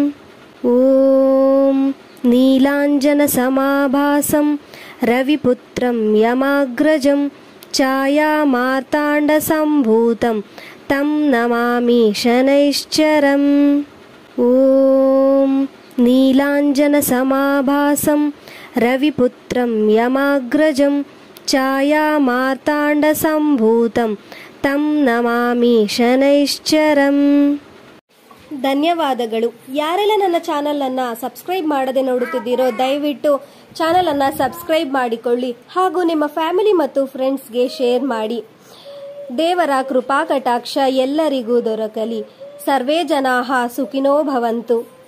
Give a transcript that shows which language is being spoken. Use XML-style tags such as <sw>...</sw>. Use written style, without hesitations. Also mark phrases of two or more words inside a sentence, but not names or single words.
<sa>ॐ नीलाञ्जनसमाभासं रविपुत्रं यमाग्रजं छायामार्ताण्डसम्भूतं तं नमामि शनैश्चरम् ॐ नीलाञ्जनसमाभासं रविपुत्रं यमाग्रजं छायामार्ताण्डसम्भूतं तं ನಮಾಮಿ ಶನೈಶ್ಚರಂ.</sa> <kn>ಧನ್ಯವಾದಗಳು. ಯಾರೆಲ್ಲ ನನ್ನ ಚಾನಲನ್ನು ಸಬ್ಸ್ಕ್ರೈಬ್ ಮಾಡದೆ ನೋಡುತ್ತಿದ್ದೀರೋ ದಯವಿಟ್ಟು ಚಾನಲನ್ನು ಸಬ್ಸ್ಕ್ರೈಬ್ ಮಾಡಿಕೊಳ್ಳಿ ಹಾಗೂ ನಿಮ್ಮ ಫ್ಯಾಮಿಲಿ ಮತ್ತು ಫ್ರೆಂಡ್ಸ್ಗೆ ಶೇರ್ ಮಾಡಿ. ದೇವರ ಕೃಪಾ ಕಟಾಕ್ಷ ಎಲ್ಲರಿಗೂ ದೊರಕಲಿ.</kn> <sa>ಸರ್ವೇ ಜನಾಃ ಸುಖಿನೋ ಭವಂತು.</sa>